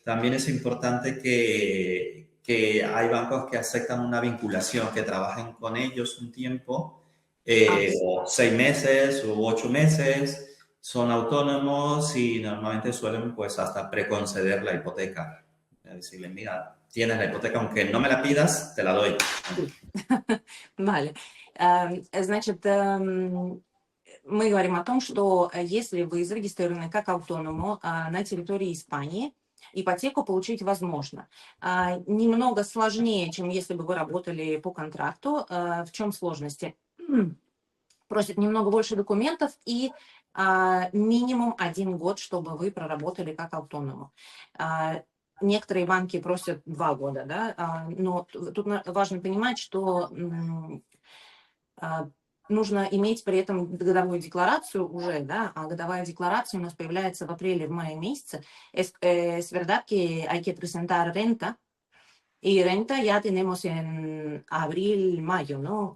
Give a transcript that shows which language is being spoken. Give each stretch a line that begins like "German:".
Spanish: También es importante que hay bancos que aceptan una vinculación, que trabajen con ellos un tiempo, Ah, sí. o 6 meses u 8 meses, son autónomos y normalmente suelen pues hasta preconceder la hipoteca. Es decirle, mira, tienes la hipoteca, aunque no me la pidas, te la doy. Vale.
Russian: Значит, мы говорим о том, что если вы зарегистрированы как автоному на территории Испании, ипотеку получить возможно. Немного сложнее, чем если бы вы работали по контракту. В чем сложности? Просят немного больше документов и минимум 1 год, чтобы вы проработали как автоному. Некоторые банки просят 2 года, да, но тут важно понимать, что нужно иметь при этом годовую декларацию уже, да, а годовая декларация у нас появляется в апреле, в мае месяце.
Spanish: Es verdad que hay que presentar renta, y renta ya tenemos en abril, mayo, ¿no?